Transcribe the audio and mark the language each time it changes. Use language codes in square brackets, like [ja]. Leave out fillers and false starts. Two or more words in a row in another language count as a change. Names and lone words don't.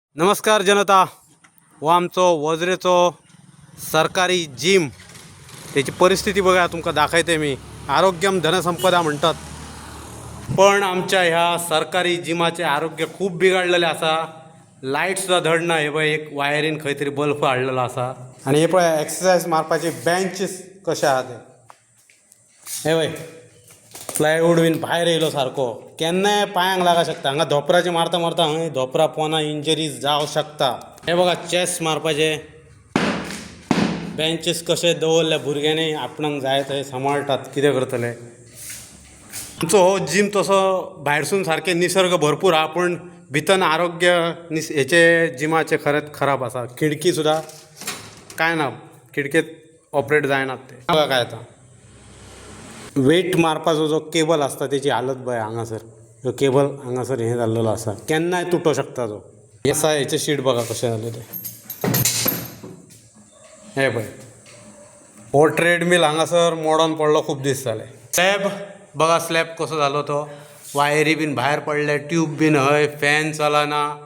[kok] नमस्कार जनता हो आमचो वज्रेचो सरकारी जिम त्याची परिस्थिती बघा तुमका दाखवते मी. आरोग्यम धनसंपदा म्हणतात, पण आमच्या ह्या सरकारी जिमाचे आरोग्य खूप बिघडलेले असा. लाईट सुद्धा धड ना. हे बघ एक वायरीन खंय तरी बल्ब हाडलेला असा. आणि हे पळय एक्सरसाइज मारपाचे बेंचेस कशे आहात हे बघ. प्लायवूड बीन भायर येयलो सारको, केन्नाय पांयांक लागा शकता. हांगा धोपराचे मारता मारता हांगा धोपरा पोना इंजरीज जावं शकता. हे बघा चेस मारपाचे बेंचेस कशे दवरले भुरग्यांनी. आपणाक जाय थंय सांबाळटात. कितें करतले. आमचो हो जिम तसो भायरसून सारकें निसर्ग भरपूर हा, पण भितन आरोग्य हेचे जिमाचे खरेंच खराब आसा. खिडकी सुद्धा काय ना, खिडकेत ऑपरेट जायनात ते. बघा काय आता वेट मारपाचो जो केबल असता त्याची हालत बघ. हांगासर जो केबल हांगासर हे जाल्लेलो असा, केन्नाय तुटो शकता तो. असा हेचे शीट बघा कशें जाले ते. हे पळय हो ट्रेडमिल हांगासर मोडून पडलो खूप दीस जाले. स्लॅब बघा, स्लॅब कसो जालो तो. वायरी बीन भायर पडले, ट्यूब बीन हय, फॅन चलना.